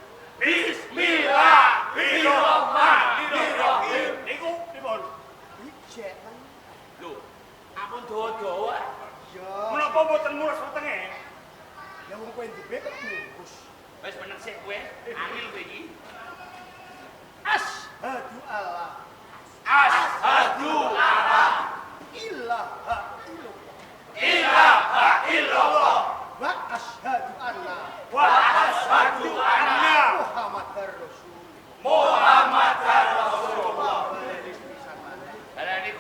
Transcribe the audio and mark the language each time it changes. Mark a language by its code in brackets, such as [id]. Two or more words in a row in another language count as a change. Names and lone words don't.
[ar] Bismillahirrahmanirrahim. [jv] Niku pripun? Ijek men. Lho, ampun dawa-dawa. Ya. Menapa mboten mulus wetenge? Ya wong kowe ndebe kok bungkus. Wis meneng sik kowe. Angel kowe iki. [ar] أشهد أن لا أشهد أن لا إله إلا الله إله إلا الله وأشهد أن وأشهد أن محمدا رسول الله. Muhammadar Rasulullah. [jv] Balik pisan maneh. Kalian